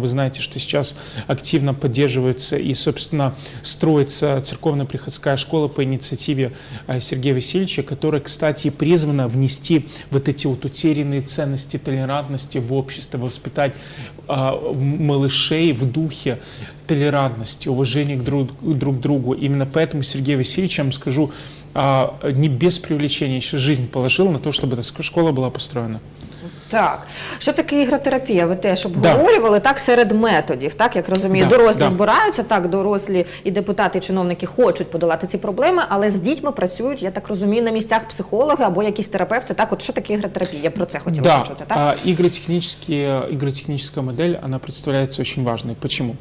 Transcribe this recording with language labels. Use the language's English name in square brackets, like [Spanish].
[Russian] Вы знаете, что сейчас активно поддерживается и, собственно, строится церковно-приходская школа по инициативе Сергея Васильевича, которая, кстати, призвана внести вот эти вот утерянные ценности толерантности в общество, воспитать малышей в духе толерантности, уважения друг к другу. Именно поэтому Сергей Васильевич, я вам скажу, не без привлечения ще жизнь положил на то, чтобы эта школа была построена. [Ukrainian] Так, що таке ігротерапія? Ви теж обговорювали, так, серед методів, так, як розумію, дорослі збираються, так, дорослі і депутати, і чиновники хочуть подолати ці проблеми, але з дітьми працюють, я так розумію, на місцях психологи або якісь терапевти, так, от що таке ігротерапія? Я про це хотіла почути, так? [Russian] Игротехническая модель, она представляется очень важной. Почему?